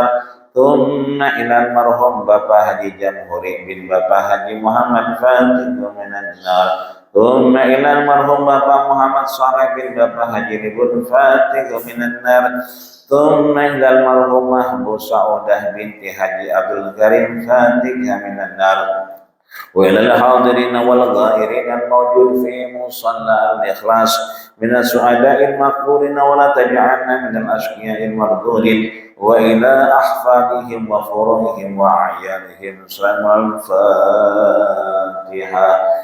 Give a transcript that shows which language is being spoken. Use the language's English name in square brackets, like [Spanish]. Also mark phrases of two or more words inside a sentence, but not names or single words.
[Arabic] Summa ila almarhum Bapak Haji Jamhuri bin Bapak Haji Muhammad Fatih minan nar. Summa ila almarhum Bapak Muhammad Saleh bin Bapak Haji Ribun Fatih minan nar. Summa ila almarhumah Bu Saudah binti Haji Abdul Karim Fatih minan nar. وإلى الحاضرين والغائرين الموجود في مصلى الإخلاص من السعداء المقبولين ولا تجعلنا من الأشقياء المردودين وإلى أحفادهم وفروعهم وأعيانهم سلام الفاتحة.